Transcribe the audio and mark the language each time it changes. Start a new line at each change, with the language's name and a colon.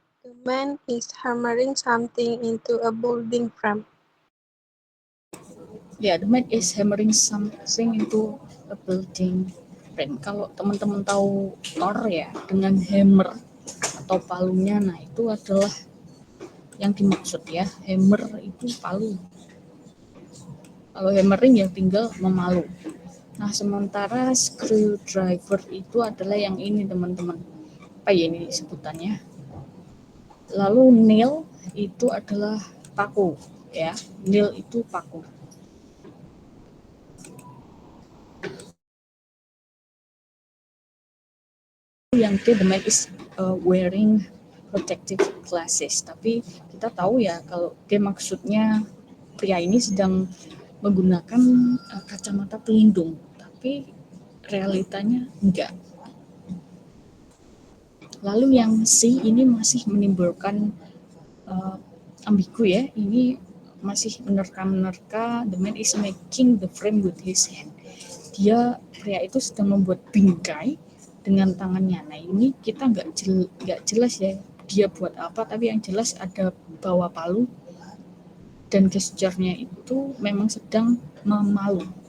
English: The man is hammering something into a building frame. Ya, the man is hammering something into a building frame.
Indonesian: Kalau teman-teman tahu Thor ya, dengan hammer atau palunya, nah itu adalah yang dimaksud ya. Hammer itu palu. Kalau hammering ya tinggal memalu. Nah, sementara screwdriver itu adalah yang ini teman-teman. Apa ya ini sebutannya? Lalu nail itu adalah paku ya. Nail itu paku. Yang
English: D, the man is wearing protective glasses.
Indonesian: Tapi kita tahu ya kalau D maksudnya pria ini sedang menggunakan kacamata pelindung. Tapi realitanya enggak. Lalu yang C ini masih menimbulkan ambigu ya. Ini masih menerka-menerka.
English: The man is making the frame with his hand.
Indonesian: Pria itu sedang membuat bingkai dengan tangannya. Nah, ini kita nggak jelas ya dia buat apa, tapi yang jelas ada bawa palu dan gesturnya itu memang sedang memalu.